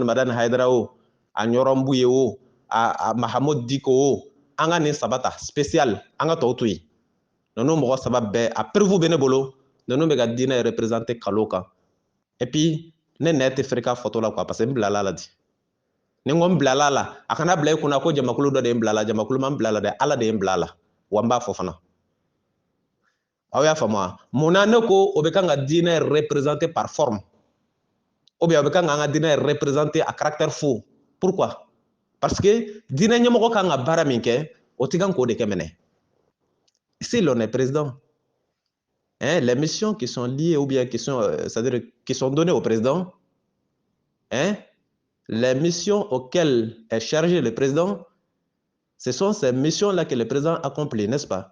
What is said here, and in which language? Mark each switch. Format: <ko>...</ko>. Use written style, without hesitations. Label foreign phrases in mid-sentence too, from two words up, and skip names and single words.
<bm>Madani Haidara o a ɲɔrɔn Buye o a Mahamud Diko o an ka nin saba ta spécial an ka tɔw to yen ninnu mɔgɔ saba bɛɛ a prévu bɛ ne bolo ninnu bɛ ka diinɛ représenter kalon kan</bm> <fr>et puis</fr> <bm>ne nɛ tɛ fɛrɛ k'a fɔtɔ la quoi</bm> <fr>parce que</fr> <bm>n bilala la di ni n ko n bilala la a kana bila i kunna ko jamakulu dɔ de ye n bilala jamakulu ma n bilala dɛ ala de ye n bilala wa n b'a fɔ fana aw y'a faamu mun na ne ko o bɛ kan ka diinɛ représenter</bm> <fr>par forme ou bien</fr> <bm>o bɛ kan ka an ka diinɛ représenter</bm> <fr>à caractère faux pourquoi parce que</fr> <bm>diinɛ ɲɛmɔgɔ kan ka baara min kɛ o tɛ kan k'o de kɛ mɛnɛ</bm> <fr>si l'on est président les missions qui sont liées ou bien qui sont c'est-à-dire qui sont données au président les missions auxquelles est chargé le président ce sont ces missions-là que le président accomplit, n'est-ce pas?</fr>